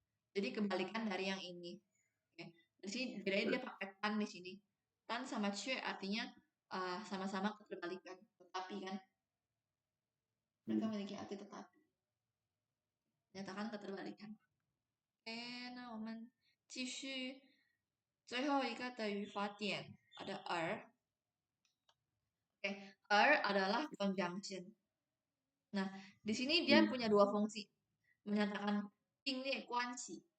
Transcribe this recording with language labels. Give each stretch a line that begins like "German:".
Indonesian: Jadi kebalikan dari yang ini. Oke. Di sini dia pakai tan di sini. Tan sama cue artinya sama-sama keterbalikan. Tetapi kan mereka memiliki arti tetapi. Nyatakan keterbalikan.
Chinese: Oke, nah, 我们继续最后一个的语法点 ada er.
Indonesian: Oke, er adalah conjunction. Nah, di sini dia punya dua fungsi. Menyatakan 并列关系.